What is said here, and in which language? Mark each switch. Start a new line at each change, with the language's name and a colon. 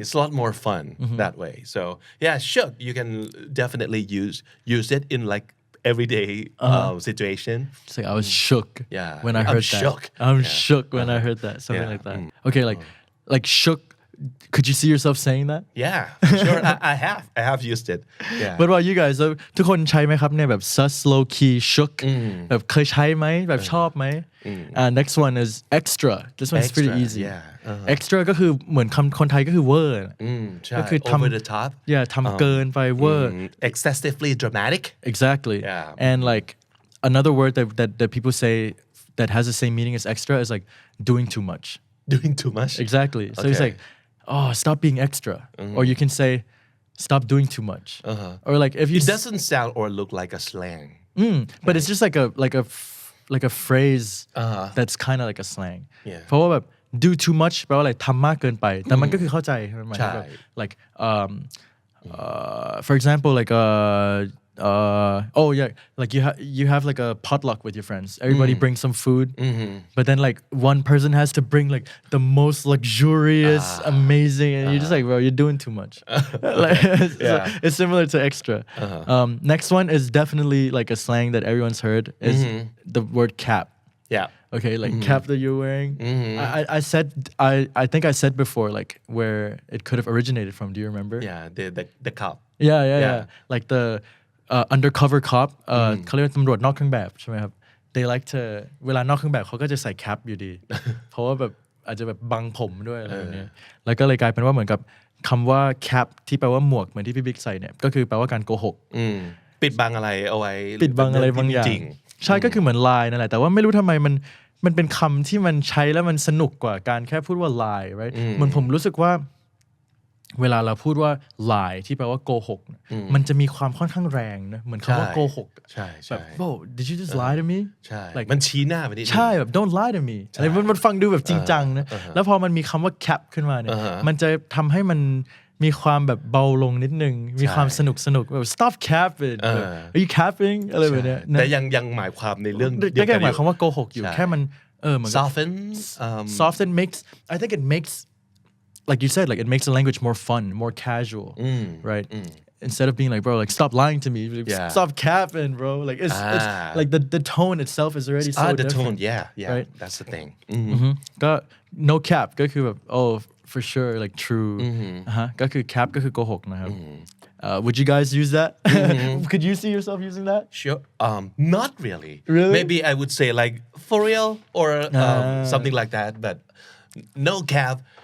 English: It's a lot more fun that way. So yeah, shook. You can definitely use it in like everyday situation. It's like I was shook Yeah. when I I'm heard that. shook. I'm Yeah. shook when I heard that. Something Yeah. like that. Okay, like shook. Could you see yourself saying that? Yeah, sure. I have used it. Yeah. What about you guys?
Thai: ทุกคนใช้ไหมครับเนี่ยแบบ sus low key shook แบบเคยใช้ไหมแบบชอบไหม
English: next one is extra. This one's pretty Extra, easy. yeah.
Thai: Extra ก็คือเหมือนคำคนไทยก็คือเวอร์ ใช่ ก็คือทำ
English: over the top.
Thai: ทำเกินไปเวอร์
English: excessively dramatic. Exactly. Yeah. And like another word that people say that has the same meaning as extra is like doing too much. Doing too much. Exactly. So it's Okay. like, oh, stop being extra. Or you can say, stop doing too much. Or like if you It doesn't sound or look like a slang. but it's just like a phrase that's kind of like a slang. Yeah.
Thai: เพราะว่าแบบ
English: do too much
Thai: แปลว่าอะไรทำมากเกินไปแต่มันก็คือเข้าใจมันหมายถึงแบบ ใช่
English: like for example like oh yeah like you have like a potluck with your friends everybody brings some food but then like one person has to bring like the most luxurious amazing and you're just like bro you're doing too much like it's similar to extra next one is definitely like a slang that everyone's heard is the word cap. Yeah. Okay, like cap that you're wearing. I said I think I said before like where it could have originated from. Do you remember? Yeah. The cup. Yeah. Like the undercover cop
Thai: เขาเรียกว่าตำรวจนอกเครื่องแบบใช่ไหมครับ
English: they like to
Thai: เวลานอกเครื่องแบบเขาก็จะใส่แคปอยู่ดี เพราะว่าแบบอาจจะแบบบังผมด้วยอะไรแบบนี้แล้วก็เลยกลายเป็นว่าเหมือนกับคำว่า cap ที่แปลว่าหมวกเหมือนที่พี่บิ๊กใส่เนี่ยก็คือแปลว่าการโกหก ปิดบังอะไรเอาไว้ ปิดบังอะไรบางอย่าง จริง ใช่ก็คือเหมือน lie นั่นแหละแต่ว่าไม่รู้ทำไมมันเป็นคำที่มันใช้แล้วมันสนุกกว่าการแค่พูดว่า lie right เหมือนผมรู้สึกว่าเวลาเราพูดว่า lie ที่แปลว่าโกหกมันจะมีความค่อนข้างแรงนะเหมือนคำว่าโกหก ใช่
English: แบบ bro did you just lie to me
Thai: ใช่
English: like
Thai: มันชี้หน้าไปนิดนึง ใช่แบบ
English: don't lie to me
Thai: อะไรมันฟังดูแบบจริงจังนะแล้วพอมันมีคำว่า cap ขึ้นมาเนี่ยมันจะทำให้มันมีความแบบเบาลงนิดนึงมีความสนุกแบบ
English: stop capping are you capping
Thai: อะไรแบบเนี้ย แต่ยังหมายความในเรื่องเดียว ก็ แค่ น หมายความว่าโกหกอยู่แค่มันเหมือนกับ
English: soften makes I think it makes like you said like it makes the language more fun more casual right instead of being like bro like stop lying to me like, stop capping bro like it's like the tone itself is already so the different tone yeah right? that's the thing
Thai: ก็ no cap ก็คือแบบ oh
English: for sure like true
Thai: ก็คือ cap ก็คือโกหกนะครับ
English: would you guys use that could you see yourself using that Sure. Not really. Really? Maybe I would say like for real or something like that, but no cap.